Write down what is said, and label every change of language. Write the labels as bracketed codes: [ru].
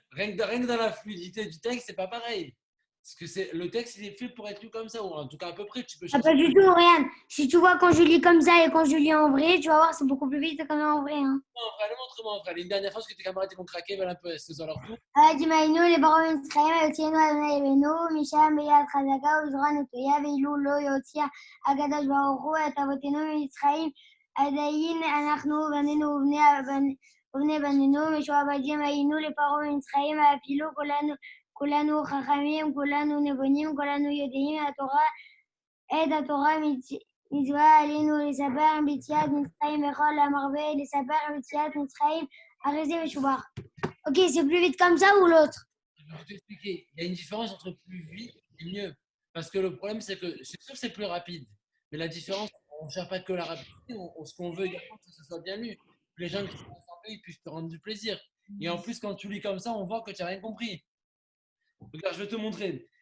[fr] Rien que dans la fluidité du texte, c'est pas pareil. Parce que le texte, il est fait pour être lu comme ça, ou en tout cas à peu près, tu peux Ah, changer. pas du tout, regarde. Si tu vois quand je lis comme ça et quand je lis en vrai, tu vas voir, c'est beaucoup plus vite quand même en vrai. Hein. Non, frère, montre-moi, frère. Une dernière fois, parce que tes camarades ils vont craquer, veulent un peu, est-ce que c'est leur tour? [he] דמיינו לברום מצרים, יוציאנו אדוני אבינו, משם ביד חזקה ובזרוע נטויה, ואילו לא יוציא הקדוש ברוך הוא את אבותינו ממצרים, עדיין אנחנו בנינו ובני בנינו, משועבדים היינו לפרעה במצרים, ואפילו כולנו חכמים, כולנו נבונים, כולנו יודעים את התורה מצווה עלינו לספר ביציאת מצרים, וכל המרבה לספר ביציאת מצרים, הרי זה משובח. [fr] Ok, c'est plus vite comme ça ou l'autre? Je vais t'expliquer. Il y a une différence entre plus vite et mieux. Parce que le problème, c'est que c'est sûr que c'est plus rapide. Mais la différence, on ne cherche pas que la rapidité. Ce qu'on veut également, c'est que ce soit bien lu. Que les gens qui sont rassemblés, ils puissent te rendre du plaisir. Et en plus, quand tu lis comme ça, on voit que tu n'as rien compris. Regarde, je vais te montrer.